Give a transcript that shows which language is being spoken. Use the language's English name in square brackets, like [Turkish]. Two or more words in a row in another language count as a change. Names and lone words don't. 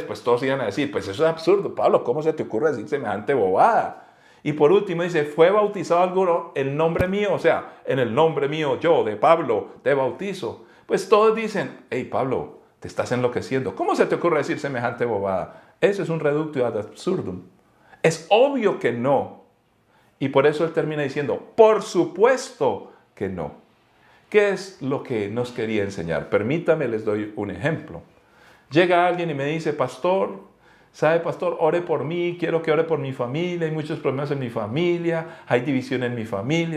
[Spanish] Pues todos iban a decir, pues eso es absurdo, Pablo, ¿cómo se te ocurre decir semejante bobada? Y por último dice, ¿fue bautizado alguno en nombre mío? O sea, en el nombre mío, yo, de Pablo, te bautizo. Pues todos dicen, hey Pablo, te estás enloqueciendo. ¿Cómo se te ocurre decir semejante bobada? Eso es un [Latin] reductio ad absurdum. [Spanish] Es obvio que no. Y por eso él termina diciendo, por supuesto que no. ¿Qué es lo que nos quería enseñar? Permítame, les doy un ejemplo. Llega alguien y me dice, pastor, ¿sabe, pastor? Ore por mí, quiero que ore por mi familia, hay muchos problemas en mi familia, hay división en mi familia.